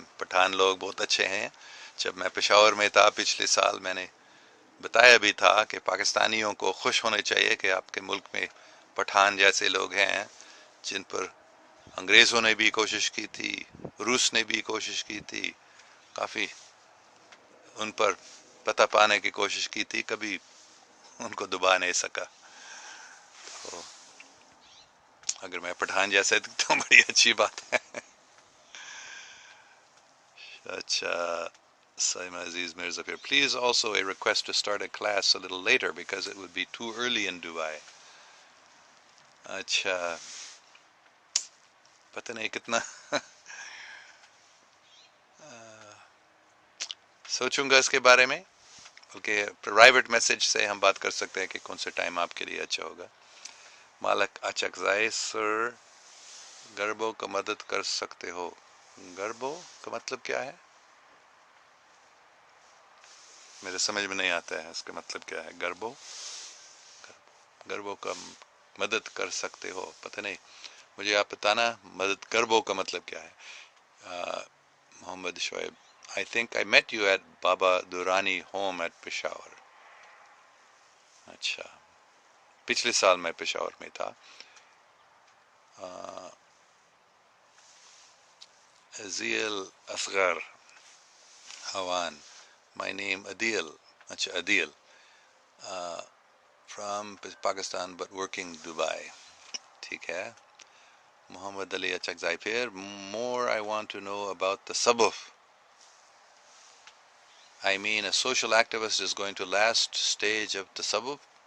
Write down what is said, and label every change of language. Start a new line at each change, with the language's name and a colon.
Urdu: پٹھان لوگ بہت اچھے ہیں. جب میں پشاور میں تھا پچھلے سال، میں نے بتایا بھی تھا کہ پاکستانیوں کو خوش ہونے چاہیے کہ آپ کے ملک میں پٹھان جیسے لوگ ہیں، جن پر انگریزوں نے بھی کوشش کی تھی، روس نے بھی کوشش کی تھی، کافی ان پر پتہ پانے کی کوشش کی تھی، کبھی ان کو دبا نہیں سکا. تو اگر میں پٹھان جیسا تو بڑی اچھی بات ہے.
English: اچھا، Saima Aziz Mirzapur, please also a request to start a class a little later because it would be too early in Dubai.
Urdu: اچھا، پتہ نہیں کتنا سوچوں گا اس کے بارے میں، بلکہ پرائیویٹ میسج سے ہم بات کر سکتے ہیں کہ کون سے ٹائم آپ کے لیے اچھا ہوگا. مالک اچکزائی، سر گربوں کا مدد کر سکتے ہو. گربوں کا مطلب کیا ہے؟ میرے سمجھ میں نہیں آتا ہے اس کا مطلب کیا ہے. گربوں کا مدد کر سکتے ہو، پتہ نہیں، مجھے آپ بتانا مدد گربوں کا مطلب کیا ہے.
English: Muhammad Shoaib, I think I met you at Baba Durrani home at Peshawar.
Urdu: اچھا، پچھلے سال میں پشاور میں تھا.
English: عزیل اصغر حوان، my name Adil. اچھا، Adil, from Pakistan but working Dubai.
Urdu: ٹھیک ہے.
English: محمد علی اچکزائی، پھر more I want to know about the tasawwuf. I mean a social activist is going to last stage of tasawwuf.